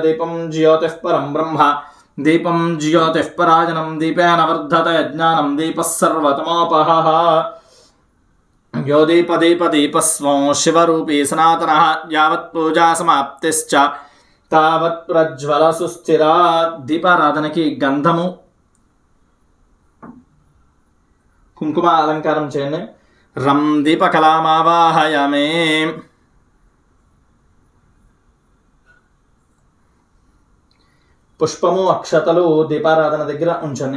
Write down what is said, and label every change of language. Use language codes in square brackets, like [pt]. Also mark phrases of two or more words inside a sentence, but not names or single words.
[sa] दीपं ज्योतिः परं ब्रह्म दीपं ज्योतिः पराजनं दीपेन वर्धते ज्ञानं दीपः सर्वतमोपहः। यो दीपदीपदीपस्वो शिवरूपी सनातनः यावत् पूजा समाप्तिश्च तावत् प्रज्वल सुस्थिरा। [te] దీపారాధనకి గంధము కుంకుమ అలంకారం చేయండి। [sa] रं दीपकलामावाहयामि। [te] పుష్పము అక్షతలు దీపారాధన దగ్గర ఉంచండి।